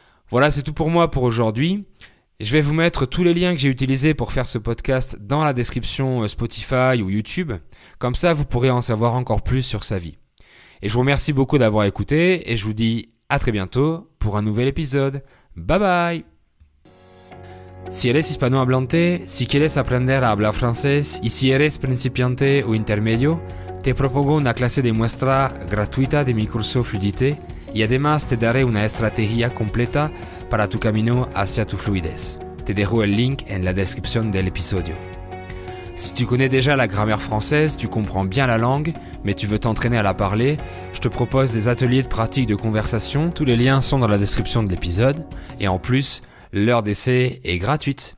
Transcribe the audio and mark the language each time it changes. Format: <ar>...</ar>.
<fr>Voilà, c'est tout pour moi pour aujourd'hui. Je vais vous mettre tous les liens que j'ai utilisés pour faire ce podcast dans la description Spotify ou YouTube. Comme ça, vous pourrez en savoir encore plus sur sa vie. Et je vous remercie beaucoup d'avoir écouté et je vous dis à très bientôt pour un nouvel épisode. Bye bye!</fr> <es>Si eres hispanohablante, si quieres aprender a hablar francés y si eres principiante o intermedio, te propongo una clase de muestra gratuita de mi curso Fluidité y además te daré una estrategia completa para tu camino hacia tu fluidez. Te dejo el link en la descripción del episodio.</es> <fr>Si tu connais déjà la grammaire française, tu comprends bien la langue, mais tu veux t'entraîner à la parler, je te propose des ateliers de pratique de conversation. Tous les liens sont dans la description de l'épisode. Et en plus, l'heure d'essai est gratuite.</fr>